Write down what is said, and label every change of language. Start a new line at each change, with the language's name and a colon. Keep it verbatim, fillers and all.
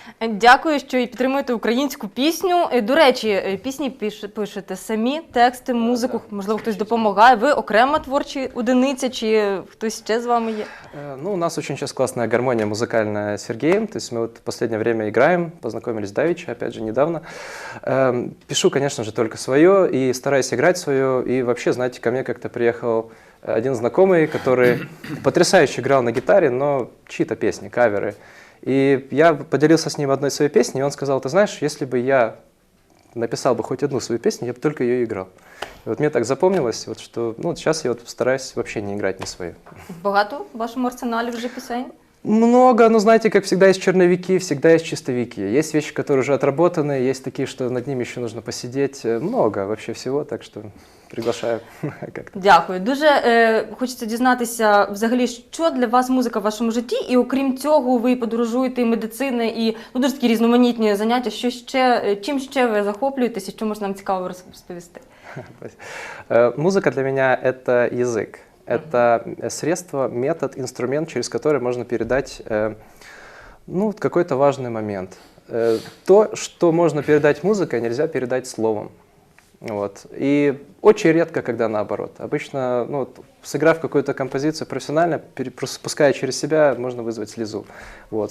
Ukrainian: Дякую, що і підтримуєте українську пісню. Е, До речі, е, пісні пиш- пишете самі, тексти, музику, можливо, хтось допомагає. Ви окрема творча одиниця, чи хтось ще з вами є?
Russian: Э, Ну, у нас очень сейчас классная гармония музыкальная с Сергеем. То есть мы вот в последнее время играем, познакомились давеча, опять же, недавно. Эм, Пишу, конечно же, только свое и стараюсь играть свое. И вообще, знаете, ко мне как-то приехал один знакомый, который потрясающе играл на гитаре, но чьи-то песни, каверы. И я поделился с ним одной своей песней, и он сказал: ты знаешь, если бы я написал бы хоть одну свою песню, я бы только ее играл. И вот мне так запомнилось, вот, что ну, вот сейчас я вот стараюсь вообще не играть не свою.
Ukrainian: Багато в вашому арсеналі вже пісень?
Russian: Много, но знаете, как всегда есть черновики, всегда есть чистовики. Есть вещи, которые уже отработаны, есть такие, что над ними еще нужно посидеть. Э, Много вообще всего, так что приглашаю как-то.
Ukrainian: Дякую. Дуже е, хочеться дізнатися взагалі, що для вас музика в вашому житті, і окрім цього, ви подорожуєте і медицина, і ну дуже такі різноманітні заняття. Що ще е, чим ще ви захоплюєтеся, що можна нам цікаво розповісти?
Russian: Э, Музыка для меня — это язык. Это э, средство, метод, инструмент, через который можно передать э, ну, вот какой-то важный момент. Э, То, что можно передать музыкой, нельзя передать словом. Вот. И очень редко, когда наоборот. Обычно, ну, вот, сыграв какую-то композицию профессионально, пере- прос- пуская через себя, можно вызвать слезу. Вот.